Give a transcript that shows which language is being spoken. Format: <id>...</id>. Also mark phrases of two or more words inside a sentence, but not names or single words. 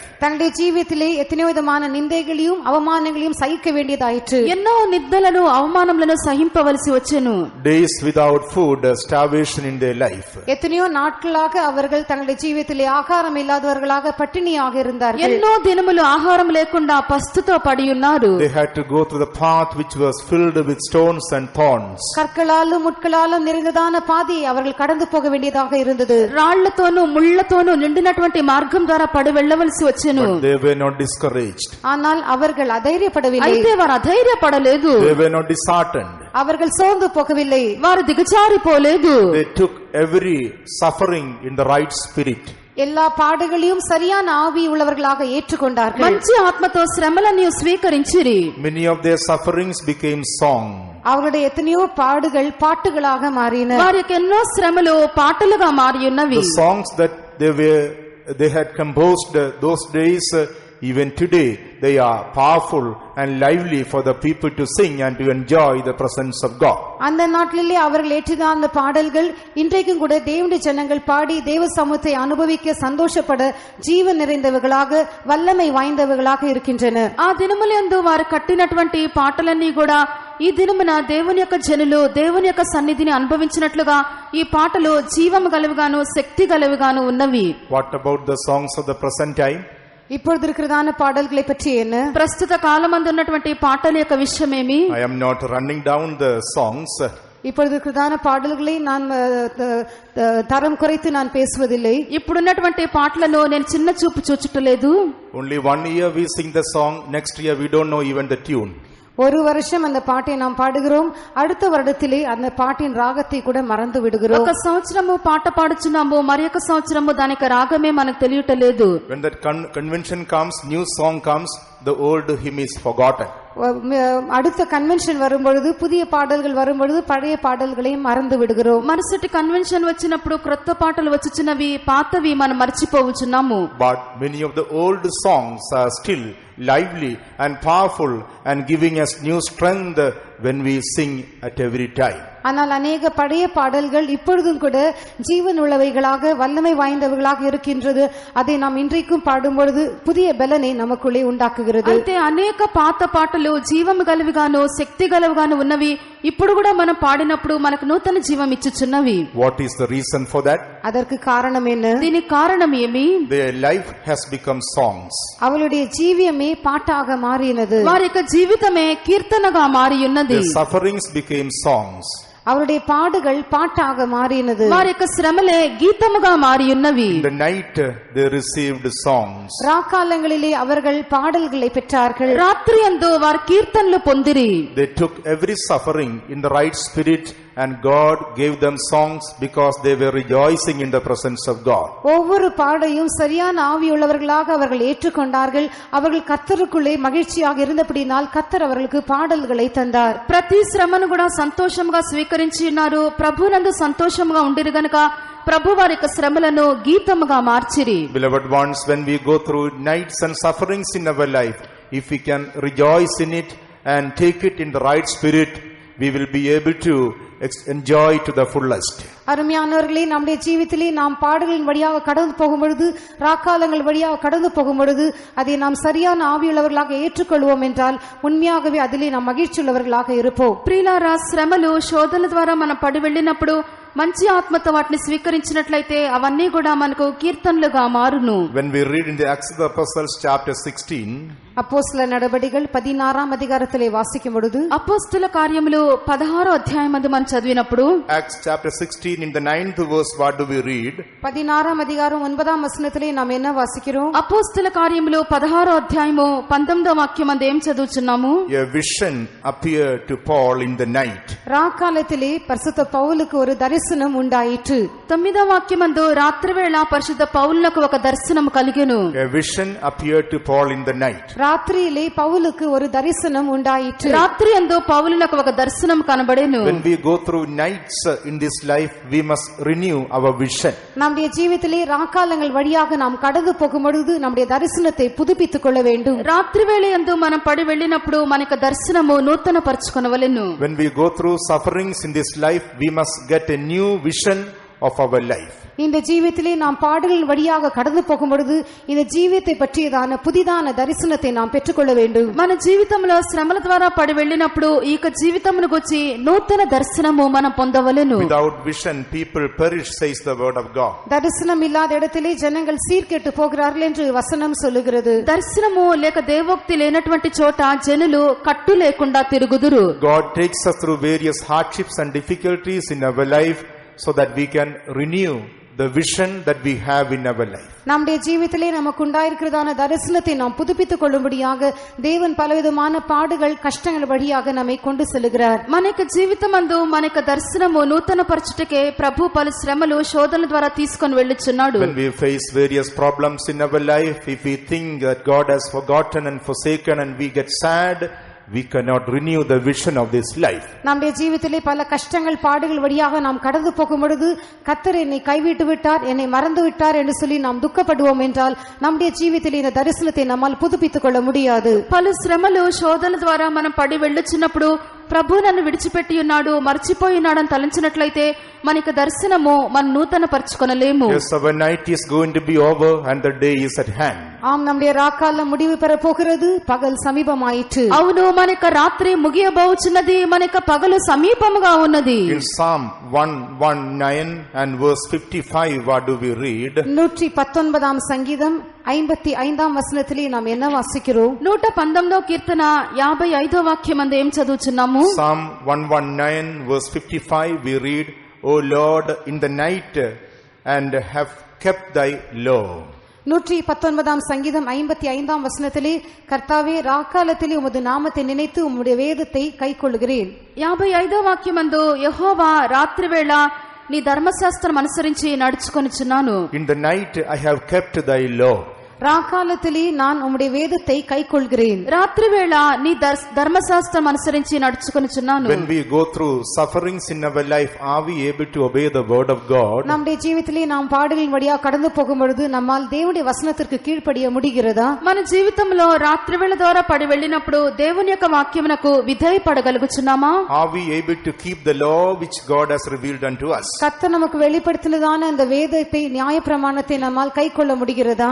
<ta>தங்களுடைய ஜீவிதத்திலே எத்தனை விதமான நிந்தைகளையும் அவமானங்களையும் சகிக்க வேண்டியதாயிற்று.</ta> <te>ఎన్నో నిందలను అవమానములను సహింపవలసి వచ్చెను.</te> <en>Days without food, starvation in their life.</en> <ta>எத்தனையோ நாட்களாக அவர்கள் தங்களுடைய ஜீவிதத்திலே ஆகாரம் இல்லாதவர்களாக பட்டினியாக இருந்தார்கள்.</ta> <te>ఎన్నో దినములు ఆహారం లేకుండా పస్తుతో పడి ఉన్నారు.</te> <en>They had to go through the path which was filled with stones and thorns.</en> <ta>கற்களாலும் முட்களாலும் நிறைந்ததான பாதையை அவர்கள் கடந்து போக வேண்டியதாக இருந்தது.</ta> <te>రాళ్లతోనూ ముళ్లతోనూ నిండినటువంటి మార్గం ద్వారా పడి వెళ్ళవలసి వచ్చెను.</te> <en>But they were not discouraged.</en> <ta>ஆனால் அவர்கள் அதைரியப்படவில்லை.</ta> <te>అయితే వారు అధైర్యపడలేదు.</te> <en>They were not disheartened.</en> <ta>அவர்கள் சோர்ந்து போகவில்லை.</ta> <te>వారు దిగజారిపోలేదు.</te> <en>They took every suffering in the right spirit.</en> <ta>எல்லா பாடுகளையும் சரியான ஆவி உள்ளவர்களாக ஏற்றுக்கொண்டார்கள்.</ta> <te>మంచి ఆత్మతో శ్రమలను స్వీకరించిరి.</te> <en>Many of their sufferings became song.</en> <ta>அவர்களுடைய எத்தனையோ பாடுகள் பாட்டுகளாக மாறின.</ta> <te>వారికి ఎన్నో శ్రమలు పాటలుగా మారి ఉన్నవి.</te> <en>The songs that they had composed those days, even today they are powerful and lively for the people to sing and to enjoy the presence of God.</en> <ta>அந்த நாட்டிலே அவர்கள் ஏற்றின அந்த பாடல்கள் இன்றைக்கும் கூட தேவனுடைய ஜனங்கள் பாடி தேவ சமூகத்தை அனுபவிக்க சந்தோஷப்பட ஜீவன் நிறைந்தவர்களாக வல்லமை வாய்ந்தவர்களாக இருக்கின்றன.</ta> <te>ఆ దినములందు వారు కట్టినటువంటి పాటలన్నీ కూడా ఈ దినమున దేవుని యొక్క జనులు దేవుని యొక్క సన్నిధిని అనుభవించినట్లుగా ఈ పాటలు జీవము గలవిగాను శక్తి గలవిగాను ఉన్నవి.</te> <en>What about the songs of the present time?</en> <ta>இப்பொழுது இருக்கிறதான பாடல்களை பற்றி என்ன?</ta> <te>ప్రస్తుత కాలమందు ఉన్నటువంటి పాటల యొక్క విషయమేమి?</te> <en>I am not running down the songs.</en> <ta>இப்பொழுது இருக்கிறதான பாடல்களை நான் தரம் குறைத்து நான் பேசுவதில்லை.</ta> <te>ఇప్పుడున్నటువంటి పాటలను నేను చిన్న చూపు చూచుటలేదు.</te> <en>Only 1 year we sing the song, next year we don't know even the tune.</en> <ta>ஒரு வருஷம் அந்த பாட்டை நாம் பாடுகிறோம், அடுத்த வருடத்திலே அந்த பாட்டின் ராகத்தை கூட மறந்து விடுகிறோம்.</ta> <te>ఒక సంవత్సరము పాట పాడుచున్నాము, మరి ఒక సంవత్సరము దానికి రాగమే మనకు తెలియటలేదు.</te> <en>When that convention comes, new song comes, the old hymn is forgotten.</en> <ta>அடுத்த கன்வென்ஷன் வரும்பொழுது புதிய பாடல்கள் வரும்பொழுது பழைய பாடல்களையும் மறந்து விடுகிறோம்.</ta> <te>మరుసటి కన్వెన్షన్ వచ్చినప్పుడు క్రొత్త పాటలు వచ్చుచున్నవి, పాతవి మనం మర్చిపోవచ్చున్నాము.</te> <en>But many of the old songs are still lively and powerful and giving us new strength when we sing at every time.</en> <ta>ஆனால் அநேக பழைய பாடல்கள் இப்பொழுதும் கூட ஜீவன் உள்ளவைகளாக வல்லமை வாய்ந்தவர்களாக இருக்கின்றது. அதை நாம் இன்றைக்கும் பாடும்பொழுது புதிய பலனை நமக்குள்ளே உண்டாக்குகிறது.</ta> <te>అయితే అనేక పాత పాటలు జీవము గలవిగాను శక్తి గలవిగాను ఉన్నవి. ఇప్పుడు కూడా మనం పాడినప్పుడు మనకు నూతన జీవం ఇచ్చుచున్నవి.</te> <en>What is the reason for that?</en> <ta>அதற்கு காரணம் என்ன?</ta> <te>దీనికి కారణం ఏమి?</te> <en>Their life has become songs.</en> <ta>அவளுடைய ஜீவியமே பாட்டாக மாறினது.</ta> <te>వారి యొక్క జీవితమే కీర్తనగా మారి ఉన్నది.</te> <en>Their sufferings became songs.</en> <ta>அவருடைய பாடுகள் பாட்டாக மாறினது.</ta> <te>వారి యొక్క శ్రమలే గీతముగా మారి ఉన్నవి.</te> <en>In the night they received songs.</en> <ta>ராக்காலங்களிலே அவர்கள் பாடல்களை பெற்றார்கள்.</ta> <te>రాత్రి యందు వారు కీర్తనలు పొందిరి.</te> <en>They took every suffering in the right spirit and God gave them songs because they were rejoicing in the presence of God.</en> <ta>ஒவ்வொரு பாடையும் சரியான ஆவியுள்ளவர்களாக அவர்கள் ஏற்றுக்கொண்டார்கள். அவர்கள் கர்த்தருக்குள்ளே மகிழ்ச்சியாக இருந்தபடினால் கர்த்தர் அவர்களுக்கு பாடல்களை தந்தார்.</ta> <te>ప్రతి శ్రమను కూడా సంతోషంగా స్వీకరించి ఉన్నారు. ప్రభునందు సంతోషంగా ఉండిరు గనుక ప్రభు వారి యొక్క శ్రమలను గీతముగా మార్చిరి.</te> <en>Beloved ones, when we go through nights and sufferings in our life, if we can rejoice in it and take it in the right spirit, we will be able to enjoy to the fullest.</en> <ta>அருமையானவர்களே, நம்முடைய ஜீவிதத்திலே நாம் பாடுகளின் வழியாக கடந்து போகும் பொழுது, ராக்காலங்கள் வழியாக கடந்து போகும் பொழுது அதை நாம் சரியான ஆவியுள்ளவர்களாக ஏற்றுக்கொள்வோம் என்றால் உண்மையாகவே அதிலே நாம் மகிழ்ச்சியுள்ளவர்களாக இருப்போம்.</ta> <te>ప్రియులారా, శ్రమలు శోధనల ద్వారా మనం పడి వెళ్ళినప్పుడు మంచి ఆత్మతో వాటిని స్వీకరించినట్లయితే అవన్నీ కూడా మనకు కీర్తనలుగా మారును.</te> <en>When we read in the Acts of the Apostles chapter 16,</en> <ta>அப்போஸ்தல நடபடிகள் 16ஆம் அதிகாரத்திலே வாசிக்கும் பொழுது,</ta> <te>అపోస్తల కార్యములు 16వ అధ్యాయం మందు మనం చదివినప్పుడు,</te> <en>Acts chapter 16 in the 9th verse, what do we read?</en> <ta>16ஆம் அதிகாரம் 9ஆம் வசனத்திலே நாம் என்ன வாசிக்கிறோம்?</ta> <te>అపోస్తల కార్యములు 16వ అధ్యాయము 19వ వాక్యం మందు ఏం చదువుచున్నాము?</te> <en>A vision appeared to Paul in the night.</en> <ta>ராக்காலத்திலே பரிசுத்த பவுலுக்கு ஒரு தரிசனம் உண்டாயிற்று.</ta> <te>9వ వాక్యం మందు రాత్రివేళ పరిశుద్ధ పౌలునకు ఒక దర్శనం కలిగెను.</te> <en>A vision appeared to Paul in the night.</en> <ta>ராத்திரியிலே பவுலுக்கு ஒரு தரிசனம் உண்டாயிற்று.</ta> <te>రాత్రి యందు పౌలునకు ఒక దర్శనం కనబడెను.</te> <en>When we go through nights in this life, we must renew our vision.</en> <ta>நம்முடைய ஜீவிதத்திலே ராக்காலங்கள் வழியாக நாம் கடந்து போகும் பொழுது நம்முடைய தரிசனத்தை புதுப்பித்துக் கொள்ள வேண்டும்.</ta> <te>రాత్రివేళ యందు మనం పడి వెళ్ళినప్పుడు మనకు దర్శనము నూతన పరచుకొనవలెను.</te> <en>When we go through sufferings in this life, we must get a new vision of our life.</en> <ta>இந்த ஜீவிதத்திலே நாம் பாடுகள் வழியாக கடந்து போகும் பொழுது இந்த ஜீவியத்தை பற்றியதான புதிதான தரிசனத்தை நாம் பெற்றுக்கொள்ள வேண்டும்.</ta> <te>మన జీవితంలో శ్రమల ద్వారా పడి వెళ్ళినప్పుడు ఈ జీవితమును గురించి నూతన దర్శనము మనం పొందవలెను.</te> <en>Without vision, people perish, says the word of God.</en> <ta>தரிசனம் இல்லாத இடத்திலே ஜனங்கள் சீர்கெட்டு போகிறார்கள் என்று வசனம் சொல்லுகிறது.</ta> <te>దర్శనము లేక దేవోక్తి లేనటువంటి చోట జనులు కట్టు లేకుండా తిరుగుదురు.</te> <en>God takes us through various hardships and difficulties in our life so that we can renew the vision that we have in our life.</en> <ta>நம்முடைய ஜீவிதத்திலே நமக்கு உண்டாயிருக்கிறதான தரிசனத்தை நாம் புதுப்பித்துக் கொள்ளும்படியாக தேவன் பலவிதமான பாடுகள் கஷ்டங்கள் வழியாக நம்மை கொண்டு செல்கிறார்.</ta> <te>మనకి జీవితమందు మనకి దర్శనము నూతన పరచుటకే ప్రభు పలు శ్రమలు శోధనల ద్వారా తీసుకొని వెళ్ళుచున్నాడు.</te> <en>When we face various problems in our life, if we think that God has forgotten and forsaken and we get sad, we cannot renew the vision of this life.</en> <ta>நம்முடைய ஜீவிதத்திலே பல கஷ்டங்கள் பாடுகள் வழியாக நாம் கடந்து போகும் பொழுது கர்த்தர் என்னை கைவிட்டு விட்டார், என்னை மறந்து விட்டார் என்று சொல்லி நாம் துக்கப்படுவோம் என்றால் நம்முடைய ஜீவிதத்திலே இந்த தரிசனத்தை நம்மால் புதுப்பித்துக் கொள்ள முடியாது.</ta> <te>పలు శ్రమలు శోధనల ద్వారా మనం పడి వెళ్ళుచున్నప్పుడు ప్రభు నన్ను విడిచిపెట్టి ఉన్నాడు, మర్చిపోయినాడు అని తలంచినట్లయితే మనకి దర్శనము మన నూతన పరచుకొనలేము.</te> <en>Yes, our night is going to be over and the day is at hand.</en> <ta>ஆம், நம்முடைய ராக்காலம் முடிவு பெற போகிறது, பகல் சமீபமாயிற்று.</ta> <te>అవును, మనకి రాత్రి ముగియబోచున్నది, మనకి పగలు సమీపముగా ఉన్నది.</te> <en>In Psalm 119 and verse 55, what do we read?</en> <ta>119ஆம் சங்கீதம் 55ஆம் வசனத்திலே நாம் என்ன வாசிக்கிறோம்?</ta> <te>119వ కీర్తన 55వ వాక్యం అందు ఏం చదువుచున్నాము?</te> <en>Psalm 119 verse 55, we read, O Lord, in the night and have kept thy law.</en> <ta>119ஆம் சங்கீதம் 55ஆம் வசனத்திலே, கர்த்தாவே ராக்காலத்திலே உமது நாமத்தை நினைத்து உம்முடைய வேதத்தை கைக்கொள்கிறேன்.</ta> <te>55వ వాక్యం అందు యెహోవా రాత్రివేళ నీ ధర్మశాస్త్రం అనుసరించి నడుచుకొనుచున్నాను.</te> <en>In the night I have kept thy law.</en> <ta>ராக்காலத்திலே நான் உம்முடைய வேதத்தை கைக்கொள்கிறேன்.</ta> <te>రాత్రివేళ నీ ధర్మశాస్త్రం అనుసరించి నడుచుకొనుచున్నాను.</te> <en>When we go through sufferings in our life, are we able to obey the word of God?</en> <ta>நம்முடைய ஜீவிதத்திலே நாம் பாடுகளின் வழியாக கடந்து போகும் பொழுது நம்மால் தேவனுடைய வசனத்திற்கு கீழ்ப்படிய முடிகிறதா?</ta> <te>మన జీవితంలో రాత్రివేళ ద్వారా పడి వెళ్ళినప్పుడు దేవుని యొక్క వాక్యమునకు విధేయపడగలుగుచున్నామా?</te> <en>Are we able to keep the law which God has revealed unto us?</en> <ta>கர்த்தர் நமக்கு வெளிப்படுத்தினதான அந்த வேதத்தை நியாயப்பிரமாணத்தை நம்மால் கைக்கொள்ள முடிகிறதா?</ta>